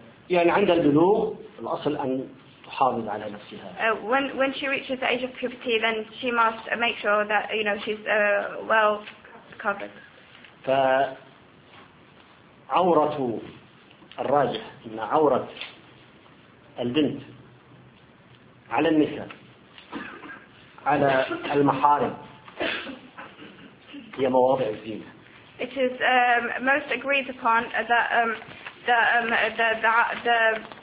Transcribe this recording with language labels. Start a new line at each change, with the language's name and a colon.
Arabic: يعني عند البلوغ الأصل أن تحافظ على نفسها.
English: When she reaches the age of puberty, then she must make sure that you know she's well covered.
Arabic: فعورة الراجح إن عورة البنت على النساء على المحارم هي مواضع الزينة.
English: It is most agreed upon that the